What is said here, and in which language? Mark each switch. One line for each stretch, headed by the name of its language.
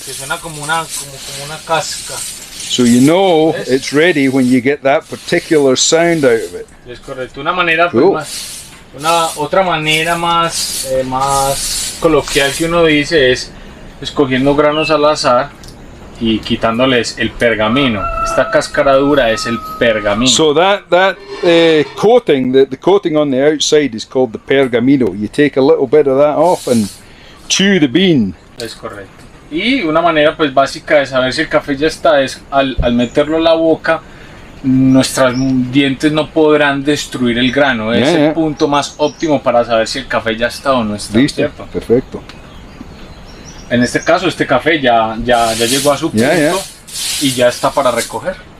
Spanish: Que suena como una casca.
English: So you know it's ready when you get that particular sound out of it.
Spanish: Es correcto. Una manera pues, otra manera más coloquial que uno dice es escogiendo granos al azar y quitándoles el pergamino. Esta cáscara dura es el pergamino.
English: So that coating, the coating on the outside is called the pergamino. You take a little bit of that off and chew the bean.
Spanish: Es correcto. Y una manera pues básica de saber si el café ya está es al meterlo a la boca, nuestros dientes no podrán destruir el grano. Es el punto más óptimo para saber si el café ya está o no está. Listo, ¿cierto? perfecto. En este caso, este café ya llegó a su punto y ya está para recoger.